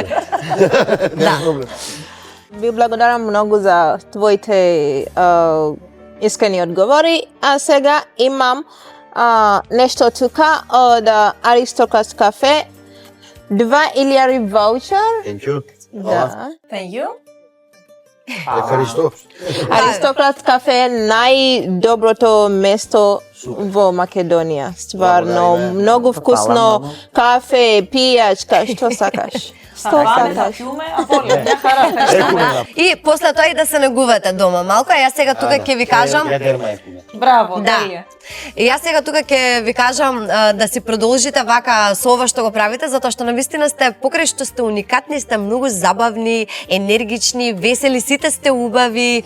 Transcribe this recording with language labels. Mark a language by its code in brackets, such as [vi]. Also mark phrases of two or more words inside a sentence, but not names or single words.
[mk] Да. Ви благодарам многу за твоите искрени одговори, а сега имам нешто тука од Аристократ кафе, 2.000 ваучер. [en] Thank you. [mk] Да. [en] Thank you. [el] Евхаристо. [mk] Аристократ кафе е најдоброто место во Македонија. Стварно, многу вкусно кафе, пијачка, што сакаш. Што [el] Πάμε, θα [mk] сакаш. [el] πιούμε, απ' όλα. Μια χαρά, ευχαριστούμε. [mk] И после тоа и да се негувате дома малку, а јас сега тука ќе ви кажам. Браво, Да. Делија. И јас сега тука ќе ви кажам да си продолжите вака со ова што го правите, затоа што навистина сте, покрај што сте уникатни, сте многу забавни, енергични, весели, сите сте убави.